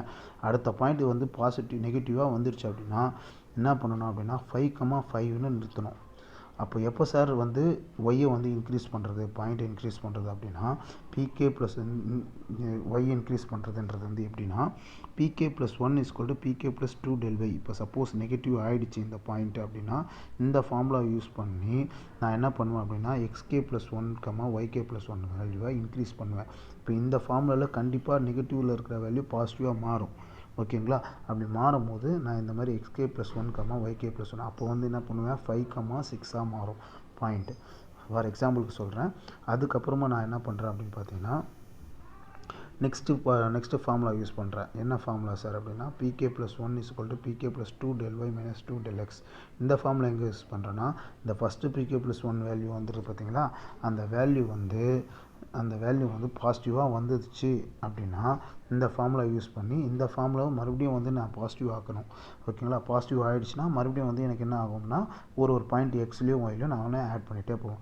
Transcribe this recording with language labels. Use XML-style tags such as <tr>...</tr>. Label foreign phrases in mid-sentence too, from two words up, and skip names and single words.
<ta>அடுத்த பாயிண்ட் வந்து நெகட்டிவாக வந்துடுச்சு அப்படின்னா என்ன பண்ணணும் அப்படின்னா 5,5ன்னு நிறுத்தணும். அப்போ எப்போ சார் வந்து ஒய்யை வந்து இன்க்ரீஸ் பண்ணுறது, பாயிண்ட்டை இன்க்ரீஸ் பண்ணுறது அப்படின்னா</ta> <en>pk plus y</en> <ta>இன்க்ரீஸ் பண்ணுறதுன்றது வந்து எப்படின்னா</ta> <en>pk plus 1 is equal to pk plus 2 del y.</en> <ta>இப்போ</ta> <en>suppose negative</en> <ta>ஆகிடுச்சு இந்த பாயிண்ட் அப்படின்னா இந்த ஃபார்முலா யூஸ் பண்ணி நான் என்ன பண்ணுவேன் அப்படின்னா</ta> <en>xk plus 1 yk plus 1</en> <ta>வேல்யூவை இன்க்ரீஸ் பண்ணுவேன். இப்போ இந்த ஃபார்முலாவில் கண்டிப்பாக நெகட்டிவில் இருக்கிற வேல்யூ பாசிட்டிவாக மாறும். ஓகேங்களா, அப்படி மாறும்போது நான் இந்த மாதிரி</ta> <en>xk plus 1 yk plus 1</en> <ta>அப்போ வந்து என்ன பண்ணுவேன் 5,6 மாறும் பாயிண்ட்டு.</ta> <en>for example</en> <ta>சொல்கிறேன். அதுக்கப்புறமா நான் என்ன பண்ணுறேன் அப்படின்னு பார்த்தீங்கன்னா</ta> <en>next formula</en> <ta>யூஸ் பண்ணுறேன். என்ன ஃபார்முலா சார் அப்படின்னா</ta> <en>pk plus 1 is equal to pk plus 2 del y minus 2 del x.</en> <ta>இந்த ஃபார்முலா எங்கே யூஸ் பண்ணுறேன்னா இந்த</ta> <en>first pk plus 1 value</en> <ta>வந்துடுது பார்த்தீங்களா, அந்த வேல்யூ வந்து பாசிட்டிவாக வந்துடுச்சு அப்படின்னா இந்த ஃபார்முலா யூஸ் பண்ணி இந்த ஃபார்முலாவை மறுபடியும் வந்து நான் பாசிட்டிவ் ஆக்கணும். ஓகேங்களா, பாசிட்டிவ் ஆகிடுச்சுன்னா மறுபடியும் வந்து எனக்கு என்ன ஆகும்னா ஒரு பாயிண்ட் எக்ஸ்லேயும் ஒய்லையும் நான் ஆட் பண்ணிகிட்டே போவோம்.</ta>